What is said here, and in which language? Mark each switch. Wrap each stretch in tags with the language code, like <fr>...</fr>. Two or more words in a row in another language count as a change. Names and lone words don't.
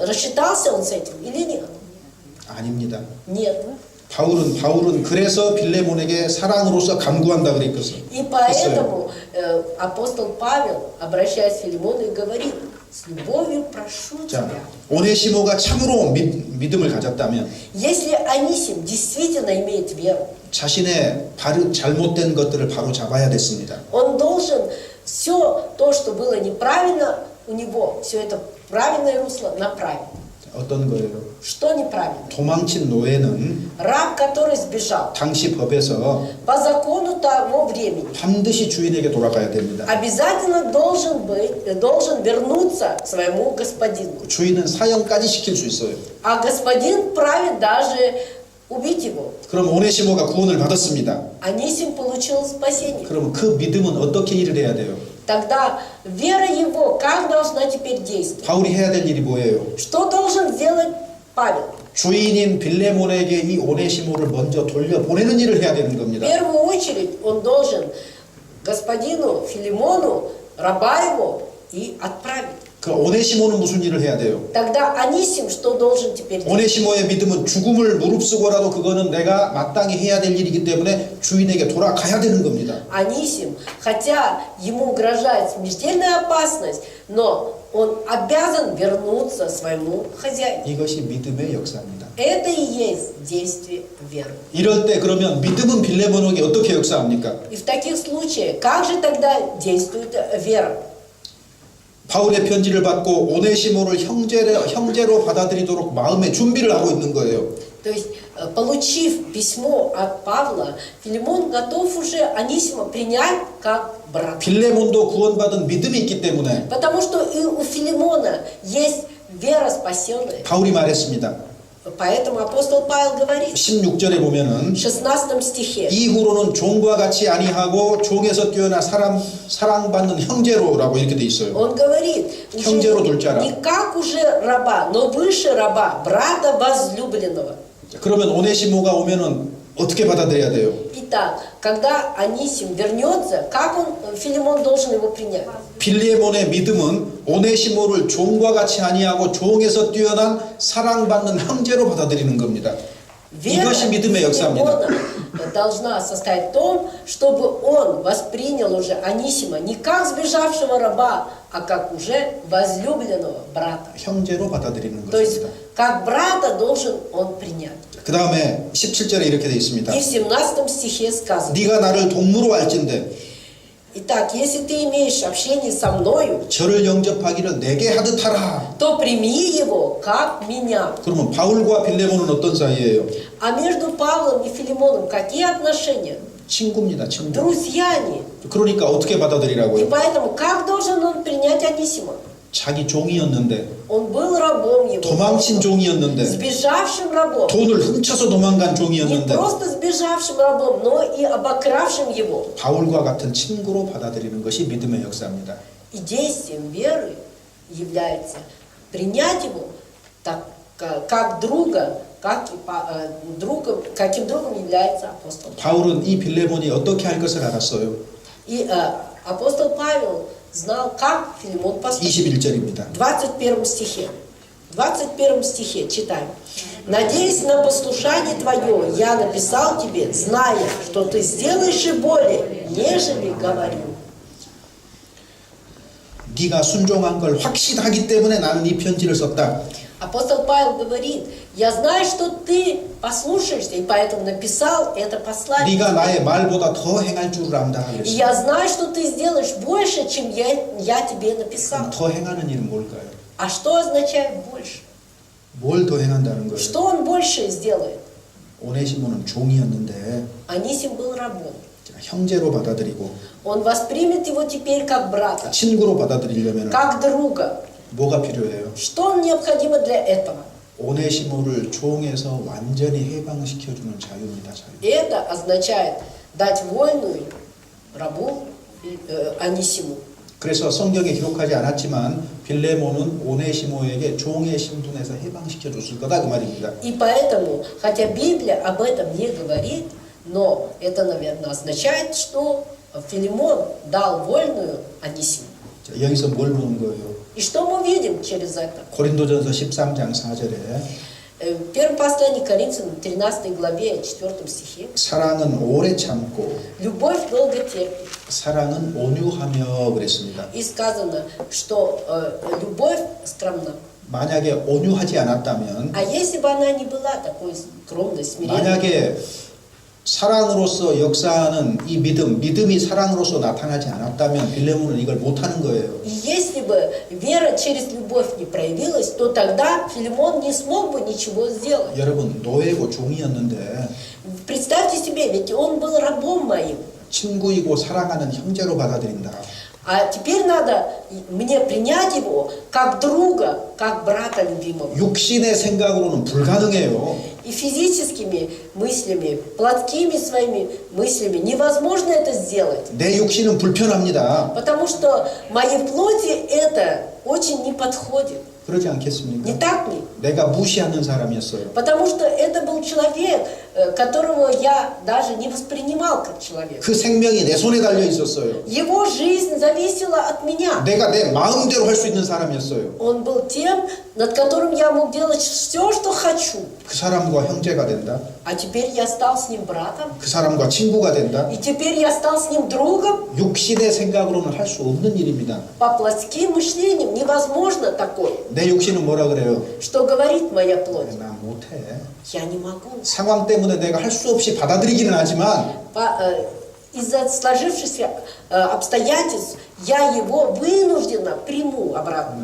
<ru>Рассчитался он с этим или нет?</ru> <ko>아닙니다.</ko> <ru>Нет.</ru> <ko>바울은 그래서 빌레몬에게 사랑으로서 간구한다 그랬거든요.</ko> <ru>И поэтому апостол Павел, обращаясь к Филимону, и говорит: с любовью прошу</ru> <ko>자,</ko> <ru>тебя.</ru> <ko>오네시모가 참으로 믿음을 가졌다면</ko> <ru>Если Анисим действительно имеет веру,</ru> <ko>자신의 잘못된 것들을 바로 잡아야 됐습니다.</ko> <ru>он должен все то, что было неправильно у него, все это в правильное русло направить.</ru> <ko>어떤 거예요?</ko> <ru>Что неправильно?</ru> <ko>도망친 노예는</ko> <ru>Раб, который сбежал,</ru> <ko>당시 법에서</ko> <ru>по закону того времени,</ru> <ko>반드시 주인에게 돌아가야 됩니다.</ko> <ru>обязательно должен вернуться к своему господину.</ru> <ko>주인은 사형까지 시킬 수 있어요.</ko> <ru>А господин вправе даже убить его.</ru> <ko>그럼 오네시모가 구원을 받았습니다.</ko> <ru>Анисим получил спасение.</ru> <ko>그럼 그 믿음은 어떻게 일을 해야 돼요?</ko> <ru>Тогда вера его как должна теперь действовать?</ru> <ko>바울이 해야 될 일이 뭐예요?</ko> <ru>Что должен сделать Павел?</ru> <ko>주인인 빌레몬에게 이 오네시모를 먼저 돌려보내는 일을 해야 되는</ko> <ru>В</ru> <ko>겁니다.</ko> <ru>первую очередь он должен господину Филимону, раба его, и отправить.</ru> <ko>그 오네시모는 무슨 일을 해야 돼요?</ko> <ru>Тогда Анисим что должен теперь делать?</ru> <ko>오네시모의 믿음은 죽음을 무릅쓰고라도 그거는 내가 마땅히 해야 될 일이기 때문에 주인에게 돌아가야 되는 겁니다.</ko> <ru>Анисим, хотя ему угрожает смертельная опасность, но он обязан вернуться своему хозяину.</ru> <ko>이것이 믿음의 역사입니다.</ko> <ru>Это и есть действие веры.</ru> <ko>이럴 때 그러면 믿음은 빌레몬에게 어떻게 역사합니까?</ko> <ru>И в таких случаях, как же тогда действует вера?</ru> <ko>바울의 편지를 받고 오네시모를 형제로 받아들이도록 마음의 준비를 하고 있는 거예요.</ko> <ru>То есть, получив письмо от Павла, Филимон готов уже Анисима принять как брата.</ru> <ko>빌레몬도 구원받은 믿음이 있기 때문에</ko> <ru>Потому что и у Филимона есть вера спасенная.</ru> <ko>바울이 말했습니다.</ko> <ru>Поэтому апостол Павел говорит</ru> <ko>16절에 보면은</ko> <ru>в 16 стихе,</ru> <ko>이후로는 종과 같이 아니하고 종에서 뛰어나 사랑받는 형제로라고 이렇게 돼 있어요.</ko> <ru>он говорит, уже</ru> <ko>형제로 둘 줄 알아.</ko> <ru>не как уже раба, но выше раба, брата возлюбленного.</ru> <ko>그러면 오네시모가 오면은 어떻게 받아들여야 돼요?</ko> <ru>Итак, когда Анисим вернется, как Филимон должен его принять?</ru> <ko>빌레몬의 믿음은 오네시모를 종과 같이 아니하고 종에서 뛰어난 사랑받는 형제로 받아들이는 겁니다.</ko> <ru>Вера</ru> <ko>이것이 믿음의 역사입니다.</ko> <ru>Филимона должна состоять в том, чтобы он воспринял уже Анисима не как сбежавшего раба, а как уже возлюбленного брата.</ru> <ko>형제로 받아들이는</ko> <ru>То есть,</ru> <ko>것입니다.</ko> <ru>как брата должен он принять.</ru> <ko>그 다음에 17절에 이렇게 돼 있습니다.</ko> <ru>И в 17 стихе сказано:</ru> <ko>네가 나를 동무로 알진대</ko> <ru>Итак, если ты имеешь общение со мною,</ru> <ko>저를 영접하기를 내게 하듯 하라.</ko> <ru>то прими его, как меня.</ru> <ko>그러면 바울과 빌레몬은 어떤 사이예요?</ko> <ru>А между Павлом и Филимоном какие отношения?</ru> <ko>친구입니다. 친구.</ko> <ru>Друзья они.</ru> <ko>그러니까 어떻게</ko> <ru>И</ru> <ko>받아들이라고요?</ko> <ru>поэтому, как должен он принять Анисима?</ru> <ko>자기 종이었는데</ko> <ru>Он был рабом его,</ru> <ko>도망친 종이었는데</ko> <ru>сбежавшим рабом.</ru> <ko>돈을 훔쳐서 도망간</ko> <ru>Не</ru> <ko>종이었는데</ko> <ru>просто сбежавшим рабом, но и обокравшим его.</ru> <ko>바울과 같은 친구로 받아들이는 것이 믿음의 역사입니다.</ko> <ru>И действием веры является принять его так, как друга, каким другом является апостол.</ru> <ko>바울은 이 빌레몬이 어떻게 할 것을 알았어요.</ko> <ru>И апостол Павел знал, как Филимон поступит.</ru> <ko>21절입니다.</ko> <ru>В 21 стихе. В 21 стихе читаем. «Надеясь на послушание твое, я написал тебе, зная, что ты сделаешь и более, нежели говорю».</ru> <ko>네가 순종한 걸 확신하기 때문에 나는 이 편지를 썼다.</ko> <ru>Апостол Павел говорит: «Я знаю, что ты послушаешься, и поэтому написал это послание.</ru> <ko>네가 나의 말보다 더 행할 줄 안다.</ko> <ru>И</ru> <ko>그랬어요.</ko> <ru>я знаю, что ты сделаешь больше, чем я тебе написал».</ru> <ko>더 행하는 일은 뭘까요?</ko> <ru>А что означает больше?</ru> <ko>뭘 더 행한다는 거예요?</ko> <ru>Что он больше сделает?</ru> <ko>오네시모는 종이었는데</ko> <ru>Анисим был рабом.</ru> <ko>형제로 받아들이고</ko> <ru>Он воспримет его теперь как брата,</ru> <ko>친구로 받아들이려면</ko> <ru>как друга.</ru> <ko>뭐가 필요해요?</ko> <ru>Что необходимо для этого?</ru> <ko>오네시모를 종에서 완전히 해방시켜주는 자유입니다. 자유.</ko> <ru>Это означает дать вольную рабу Анисиму.</ru> <ko>그래서 성경에 기록하지 않았지만 빌레몬은 오네시모에게 종의 신분에서 해방시켜줬을 거다 그 말입니다.</ko> <ru>И поэтому, хотя Библия об этом не говорит, но это, наверное, означает, что Филимон дал вольную Анисиму.</ru> <ko>자, 여기서 뭘 보는 거예요?</ko> <ru>И что мы видим через это?</ru> <ko>고린도전서 13장 4절에</ko> <ru>В первом послании к Коринфянам, 13 главе, 4 стихе.</ru> <ko>사랑은 오래 참고</ko> <ru>Любовь долго терпит.</ru> <ko>사랑은 온유하며 그랬습니다.</ko> <ru>И сказано, что любовь скромна.</ru> <ko>만약에 온유하지 않았다면</ko> <ru>А если бы она не была такой скромной, смиренной,</ru> <ko>만약에 사랑으로서 역사하는 이 믿음이 사랑으로서 나타나지 않았다면 빌레몬은 이걸 못하는 거예요.</ko> <ru>и если бы вера через любовь не проявилась, то тогда Филимон не смог бы ничего сделать.</ru> <ko>여러분 노예고 종이었는데</ko> <ru>Представьте себе, ведь он был рабом моим.</ru> <ko>친구이고 사랑하는 형제로 받아들인다.</ko> <ru>А теперь надо мне принять его как друга, как брата любимого.</ru> <ko>육신의 생각으로는 불가능해요.</ko> <ru>И физическими мыслями, плотскими своими мыслями невозможно это сделать.</ru> <ko>내 육신은 불편합니다.</ko> <ru>Потому что моей плоти это очень не подходит.</ru> <ko>그러지</ko> <ru>Не</ru> <ko>않겠습니까?</ko> <ru>так ли?</ru> <ko>내가 무시하는 사람이었어요.</ko> <ru>Потому что это был человек, которого я даже не воспринимал как человека.</ru> <ko>그 생명이 내 손에 달려 있었어요.</ko> <ru>Его жизнь зависела от меня.</ru> <ko>내가 내 마음대로 할 수 있는 사람이었어요.</ko> <ru>Он был тем, над которым я мог делать все, что хочу.</ru> <ko>그 사람과 형제가 된다.</ko> <ru>А теперь я стал с ним братом.</ru> <ko>그 사람과 친구가 된다.</ko> <ru>И теперь я стал с ним другом.</ru> <ko>육신의 생각으로는 할 수 없는 일입니다.</ko> <ru>По плотским мышлениям невозможно такое.</ru> <ko>내 육신은 뭐라 그래요?</ko> <ru>Что говорит моя плоть?</ru> <ko>나 못해.</ko> <ru>Я не могу.</ru> <ko>상황 때문에 내가 할 수 없이 받아들이기는 하지만</ko> <ru>Из-за сложившихся обстоятельств я его вынужденно приму обратно.</ru>